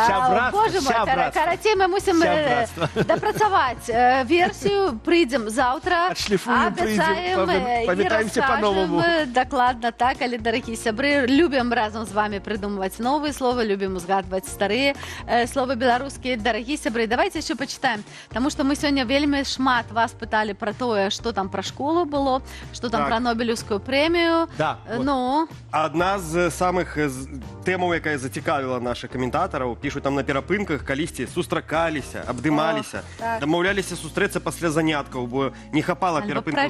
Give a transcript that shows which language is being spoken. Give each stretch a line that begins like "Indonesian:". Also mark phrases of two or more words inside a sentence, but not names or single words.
Belarusian: Боже мой, карацей, мы мусім дапрацаваць версію, прыйдзем заўтра, абяцаем і раскажем. Дакладна так, але, дарагія сябры, любім разам з вами прыдумваць новыя словы, любім узгадваць старыя словы беларускія. Дарагія сябры,
Russian: давайте еще почитаем,
Belarusian: таму што мы сёння вельмі шмат вас пыталі пра тое, што там пра школу было, што там пра Нобелеўскую прэмію. Ну, адна з самых тэмаў, якая зацікавіла нашых каментатараў, пішуць там на перапынках, калісьці сустракаліся, абдымаліся, дамаўляліся сустрэцца пасля заняткаў, бо не хапала перапынкаў.